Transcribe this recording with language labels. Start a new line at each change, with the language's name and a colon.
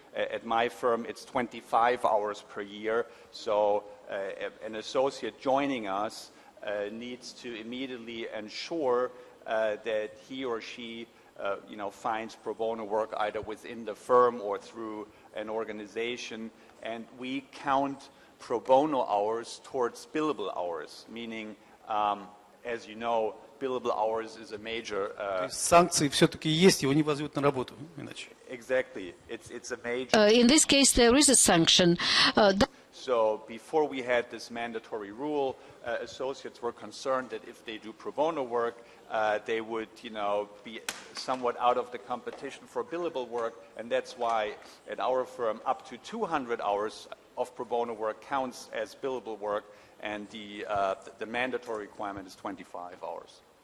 English: At my firm, it's 25 hours per year. So an associate joining us needs to immediately ensure that he or she finds pro bono work either within the firm or through an organization. And we count pro bono hours towards billable hours, meaning, as you know, billable hours is a major...
Russian: Санкции все-таки есть, его не возьмут на работу, иначе.
English: Exactly. It's a major... In this case, there is a sanction. So before we had this mandatory rule, associates were concerned that if they do pro bono work, they would, be somewhat out of the competition for billable work, and that's why at our firm up to 200 hours of pro bono work counts as billable work, and the mandatory requirement is 25 hours.